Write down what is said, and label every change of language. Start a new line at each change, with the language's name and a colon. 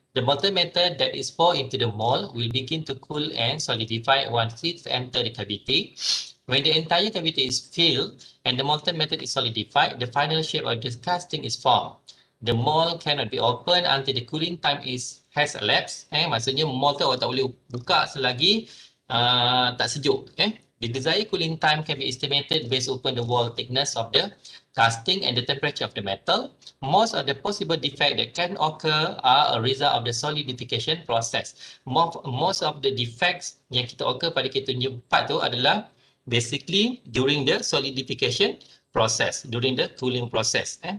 English: The molten metal that is poured into the mold will begin to cool and solidify once it enters the cavity. When the entire cavity is filled and the molten metal is solidified, the final shape of the casting is formed. The mold cannot be opened until the cooling time has elapsed.
Malay: Maksudnya mold tu awak tak boleh buka selagi tak sejuk.
English: The desired cooling time can be estimated based upon the wall thickness of the casting and the temperature of the metal. Most of the possible defects that can occur are a result of the solidification process. Most of the defects
Malay: yang kita
English: occur
Malay: pada kita punya
English: part
Malay: tu adalah
English: basically during the solidification process, during the cooling process.